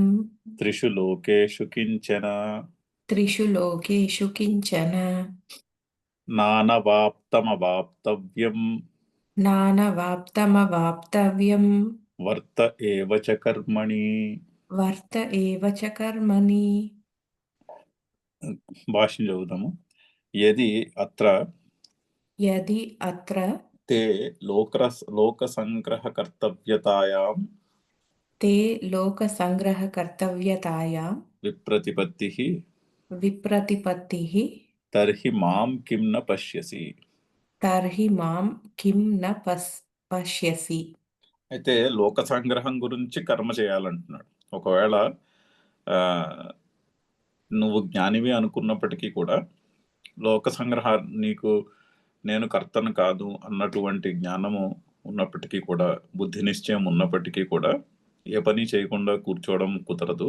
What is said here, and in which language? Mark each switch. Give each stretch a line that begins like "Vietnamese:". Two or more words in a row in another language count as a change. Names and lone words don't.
Sanskrit: त्रिषु लोकेषु किञ्चन त्रिषु लोकेषु किञ्चन नानवाप्तमवाप्तव्यं नानवाप्तमवाप्तव्यं वर्त एव च कर्मणि। वर्त एव च कर्मणि।
Telugu: భాష్యం చదువుదాము.
Sanskrit: యది అత్ర यदि अत्र ते लोकसंग्रहकर्तव्यतायां ते लोकसङ्ग्रहकर्तव्यतायां विप्रतिपत्तिः विप्रतिपत्तिः తర్హి మాం కిం న పశ్యసి. तर्हि मां किं न पश्यसि.
Telugu: అయితే లోక సంగ్రహం గురించి కర్మ చేయాలంటున్నాడు. ఒకవేళ నువ్వు జ్ఞానివి అనుకున్నప్పటికీ కూడా లోక సంగ్రహ నీకు నేను కర్తను కాదు అన్నటువంటి జ్ఞానము ఉన్నప్పటికీ కూడా బుద్ధి నిశ్చయం ఉన్నప్పటికీ కూడా ఏ పని చేయకుండా కూర్చోవడం కుదరదు.